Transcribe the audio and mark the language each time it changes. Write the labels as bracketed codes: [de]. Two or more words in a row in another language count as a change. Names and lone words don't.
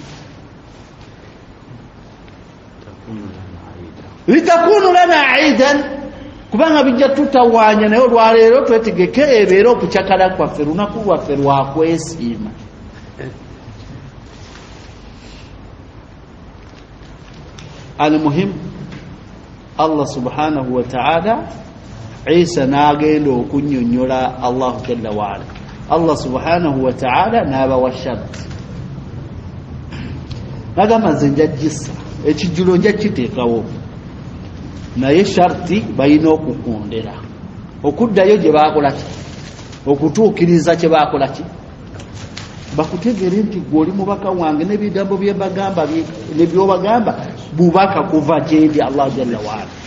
[ar] لتكون لنا عيدا [lg] kubanga bijja tutawanya naye olwaleero twetegeke ebeera okucakala kwaffe lunaku lwaffe lwakwesiima. [ar] المهم الله سبحانه وتعالى [lg] Isa n'agenda okunnyonnyola [ar] الله جل وعلا. الله سبحانه وتعالى [lg] n'aba wa sharti n'agamba nze njagisa ekijjulo nja kiteekawo naye sharti balina okukondera okuddayo gye baakolaki okutuukiriza kye baakolaki bakutegeere nti gw'oli mubaka wange n'ebigambo bye bagamba nebyobagamba bubaka kuva gyendi [ar] الله جل وعلا.